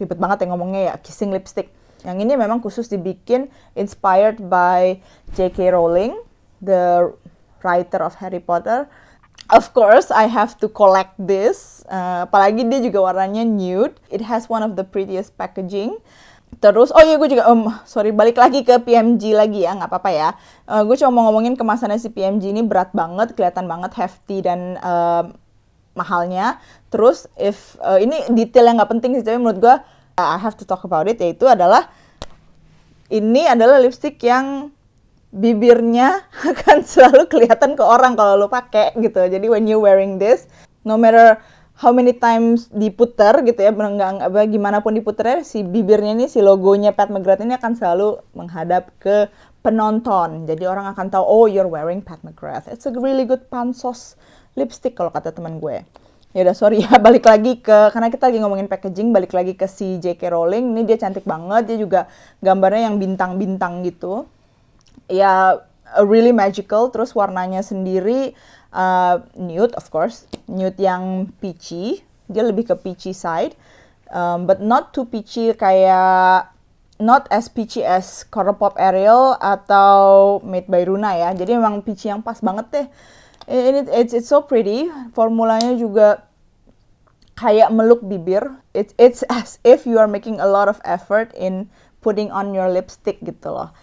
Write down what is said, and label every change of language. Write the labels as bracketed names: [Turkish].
[Indonesian] Ribet banget yang ngomongnya ya, kissing lipstick. Yang ini memang khusus dibikin [English] inspired by [Indonesian] J.K. Rowling, [English] the writer of Harry Potter. Of course, I have to collect this. [Indonesian] Apalagi dia juga warnanya [English] nude. It has one of the prettiest packaging. [Indonesian] Terus, oh iya gue juga, sorry, balik lagi ke PMG lagi ya, nggak apa-apa ya. Gue cuma mau ngomongin kemasannya si PMG ini berat banget, kelihatan banget hefty dan mahalnya. Terus, ini detail yang nggak penting sih, tapi menurut gue, [English] I have to talk about it, [Indonesian] yaitu adalah, ini adalah lipstick yang bibirnya akan selalu kelihatan ke orang kalau lo pakai gitu. Jadi [English] when you wearing this, no matter how many times [Indonesian] diputer gitu ya, gimana pun diputernya, si bibirnya ini, si logonya Pat McGrath ini akan selalu menghadap ke penonton. Jadi orang akan tahu, [English] oh you're wearing Pat McGrath. It's a really good pansos lipstick [Indonesian] kalau kata teman gue. Ya udah sorry ya, balik lagi karena kita lagi ngomongin packaging, balik lagi ke si J.K. Rowling. Ini dia cantik banget, dia juga gambarnya yang bintang-bintang gitu. Ya, [English] really magical. [Indonesian] Terus warnanya sendiri nude, [English] of course. [Indonesian] Nude yang peachy. Dia lebih ke peachy side. [English] But not too peachy kayak, not as peachy as Colourpop Ariel atau Made by Runa ya. [Indonesian] Jadi memang peachy yang pas banget deh. [English] It's so pretty. [Indonesian] Formulanya juga kayak meluk bibir. [English] It's as if you are making a lot of effort in putting on your lipstick [Indonesian] gitu loh.